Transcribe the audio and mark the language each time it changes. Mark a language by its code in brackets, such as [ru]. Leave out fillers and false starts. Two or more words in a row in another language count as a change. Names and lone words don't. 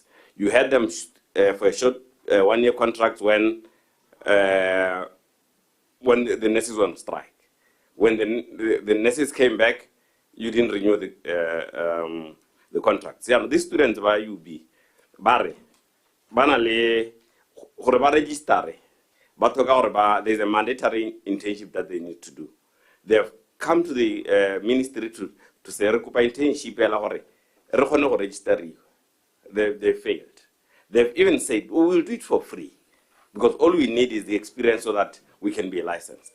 [en] You had them for a short 1-year contract when the nurses were on strike. When the nurses came back, you didn't renew the contracts. Yeah, these students by UB, [tn] bare, banale, gore ba register, [en] But there's a mandatory internship that they need to do. They have come to the ministry to say, internship, register you. They failed. They've even said, we will do it for free. Because all we need is the experience so that we can be licensed.